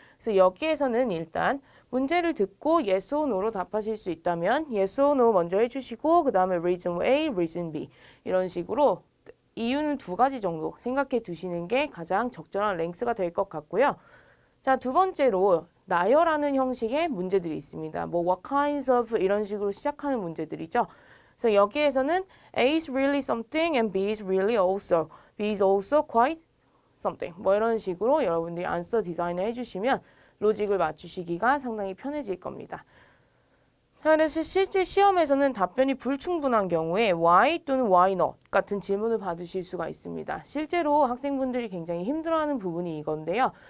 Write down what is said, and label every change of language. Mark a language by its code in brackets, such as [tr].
[ko] 그래서 여기에서는 일단 문제를 듣고 yes or no로 답하실 수 있다면 yes or no 먼저 해주시고 그 다음에 reason A, reason B 이런 식으로 이유는 두 가지 정도 생각해 두시는 게 가장 적절한 랭스가 될 것 같고요. 자, 두 번째로 나열하는 형식의 문제들이 있습니다. 뭐 [en] what kinds of [ko] 이런 식으로 시작하는 문제들이죠. 그래서 여기에서는 [en] A is really something and B is really also. B is also quite something. [ko] 뭐 이런 식으로 여러분들이 안서 디자인을 해주시면 로직을 맞추시기가 상당히 편해질 겁니다. 자, 그래서 실제 시험에서는 답변이 불충분한 경우에 why 또는 why not 같은 질문을 받으실 수가 있습니다. 실제로 학생분들이 굉장히 힘들어하는 부분이 이건데요.